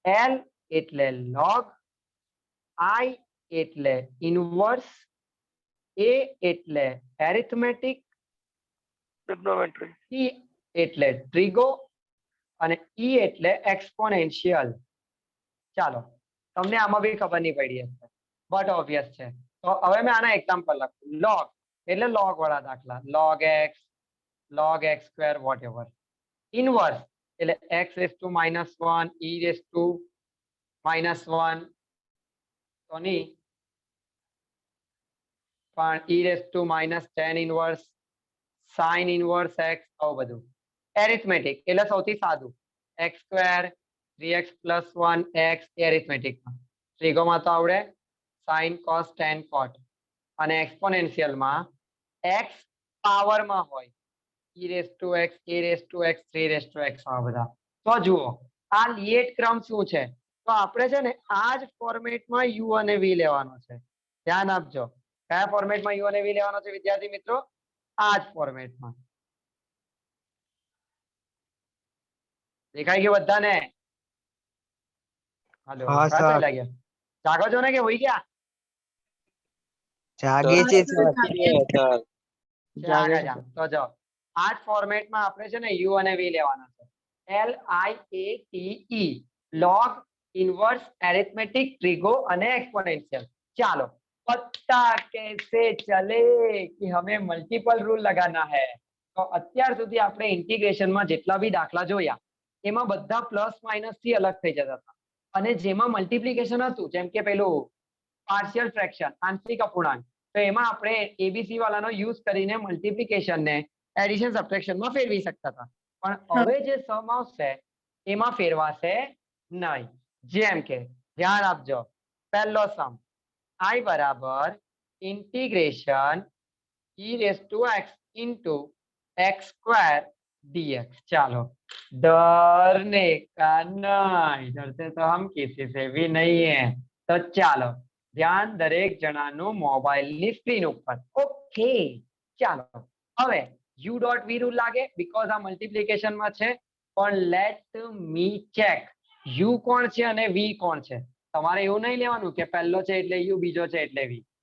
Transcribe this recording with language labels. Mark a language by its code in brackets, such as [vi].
[gu] l એટલે log, i એટલે inverse, a એટલે એરિથમેટિક, ટ્રિગ્નોમેટ્રી. t એટલે ટ્રિગો અને e એટલે એક્સપોનેન્શિયલ. ચાલો તમને આમાં બી ખબર નહીં પડી હશે બટ ઓબ્વિયસ છે. તો હવે મેં આના એક્ઝામ્પલ લખું. log એટલે log વાળા દાખલા, log x, log x square whatever. Inverse એટલે x raised to -1, e raised to -1 તો નહીં પણ e raised to -10 inverse, sin inverse x, આવું બધું. એરિથમેટિક એટલે સૌથી સાદું, x સ્ક્વેર 3x + 1x એરિથમેટિકમાં. ટ્રિગોમાં તો આવડે sin cos tan cot અને એક્સપોનેન્શિયલમાં x પાવરમાં હોય e raised to x, a raised to x, 3 raised to x આ બધા. તો જુઓ આ લિએટ ક્રમ શું છે? તો આપણે છે ને આ જ ફોર્મેટમાં u અને v લેવાનો છે. ધ્યાન આપજો. કયા ફોર્મેટમાં u અને v લેવાનો છે વિદ્યાર્થી મિત્રો? આ જ ફોર્મેટમાં. દેખાઈ ગયું બધાને? હાલો હા, સર. કાંઈ લાગ્યા? જાગો છો ને કે હોઈ ગયા? જાગે છે સર. જાગે જા. તો જો આ જ ફોર્મેટમાં આપણે છે ને u અને v લેવાના છે. l i a t e. [hi] log, inverse, arithmetic, trigo અને एक्सपोनेंशियल. ચાલો पता कैसे चले कि हमें मल्टीपल रूल लगाना है. [gu] તો અત્યાર સુધી આપણે ઇન્ટિગ્રેશન માં જેટલા બી દાખલા જોયા એમાં બધા પ્લસ માઇનસ થી અલગ થઈ જતા હતા અને જેમાં મલ્ટીપ્લિકેશન હતું જેમ કે પેલું પાર્શિયલ ફ્રેક્શન, આંશિક અપૂર્ણાંક, તો એમાં આપણે એબીસી વાળાનો યુઝ કરીને મલ્ટિપ્લિકેશન ને એડિશન સબટ્રેક્શન માં ફેરવી શકતા હતા, પણ હવે જે સમ આવશે એમાં ફેરવાશે નહીં. જેમ કે ધ્યાન આપજો, પહેલો સમ i બરાબર integration e rays two x into x square dx. [hi] ચાલો, डरने का नहीं, डरते तो हम किसी से भी नहीं है. [gu] तो ચાલો ધ્યાન દરેક જણાનું મોબાઈલની સ્ક્રીન ઉપર. ઓકે, ચાલો હવે u ડોટ v રૂલ લાગે બીકોઝ આ મલ્ટિપ્લિકેશન માં છે, પણ લેટ મી ચેક u કોણ છે અને v કોણ છે. તમારે એવું નહીં લેવાનું કે પહેલો છે એટલે u, બીજો છે એટલે v.